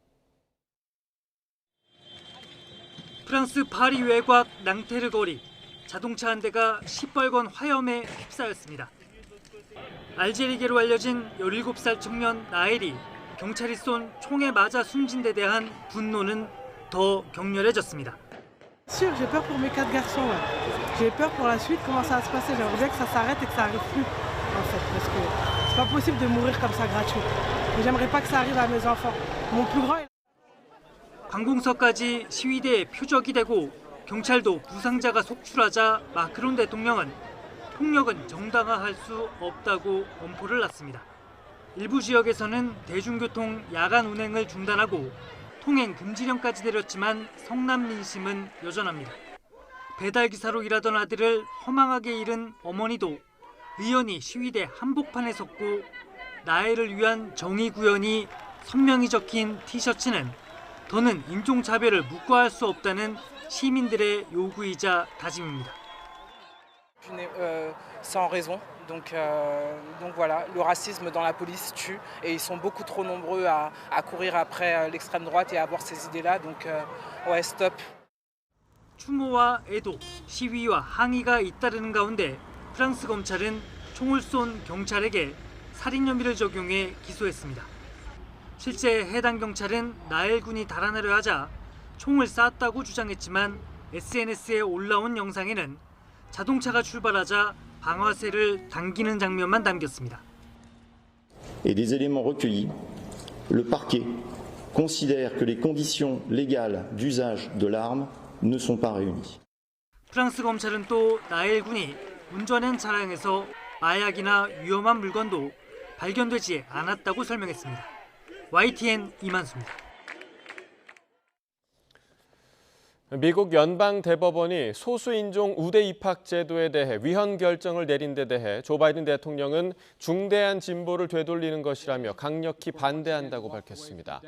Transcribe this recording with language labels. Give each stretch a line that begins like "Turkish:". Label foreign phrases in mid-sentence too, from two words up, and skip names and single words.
Korean: 프랑스 파리 외곽 낭테르 거리, 자동차 한 대가 시뻘건 화염에 휩싸였습니다. 알제리계로 알려진 17살 청년 나엘이 경찰이 쏜 총에 맞아 숨진 데 대한 분노는 더 격렬해졌습니다.
French: Sûr, j'ai peur pour mes 4 garçons. J'ai peur pour la suite, comment ça va se passer. J'aimerais bien que ça s'arrête et que ça arrive plus, en fait, parce que c'est pas possible de mourir comme ça gratuit. Et j'aimerais pas que ça arrive à mes enfants. Mon plus grand.
Korean: 관공서까지 시위대의 표적이 되고 경찰도 부상자가 속출하자 마크론 대통령은 폭력은 정당화할 수 없다고 엄포를 놨습니다. 일부 지역에서는 대중교통 야간 운행을 중단하고 통행 금지령까지 내렸지만 성남 민심은 여전합니다. 배달기사로 일하던 아들을 허망하게 잃은 어머니도 의연히 시위대 한복판에 섰고 나엘을 위한 정의 구현이 선명히 적힌 티셔츠는 더는 인종차별을 묵과할 수 없다는 시민들의 요구이자 다짐입니다.
French: Sans raison. Donc voilà, le racisme dans la police tue et ils sont beaucoup trop nombreux à courir après l'extrême droite et à avoir ces idées-là. Donc ouais, stop.
Korean: 추모와 애도, 시위와 항의가 잇따르는 가운데 프랑스 검찰은 총을 쏜 경찰에게 살인 혐의를 적용해 기소했습니다. 실제 해당 경찰은 나엘 군이 달아나려 하자 총을 쐈다고 주장했지만 SNS에 올라온 영상에는 자동차가 출발하자 방아쇠를 당기는 장면만 담겼습니다.
French: Et des éléments recueillis, le parquet considère que les conditions légales d'usage de l'arme ne sont pas réunies.
Korean: 프랑스 검찰은 또 나엘 군이 운전한 차량에서 마약이나 위험한 물건도 발견되지 않았다고 설명했습니다. YTN 이만수입니다. 미국 연방대법원이 소수인종 우대 입학 제도에 대해 위헌 결정을 내린 데 대해 조 바이든 대통령은 중대한 진보를 되돌리는 것이라며 강력히 반대한다고 밝혔습니다.